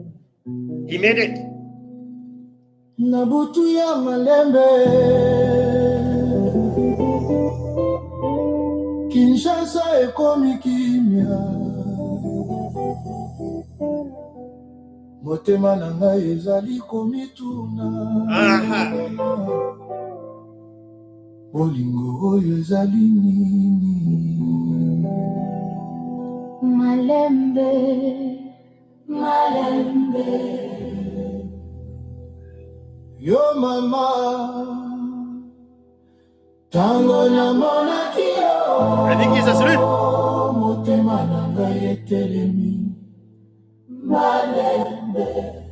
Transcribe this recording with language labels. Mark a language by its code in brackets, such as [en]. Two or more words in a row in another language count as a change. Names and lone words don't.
[en] He made it. [ln] Nabutu ya malembe Kinshasa ekomi kimia Motema na ngai ezali komituna Bolingo oyo ezali nini Malembe, malembe. Yo mama Tango na mona kio [en] I think he's asleep. [ln] Motema na ngai etelemi Malembe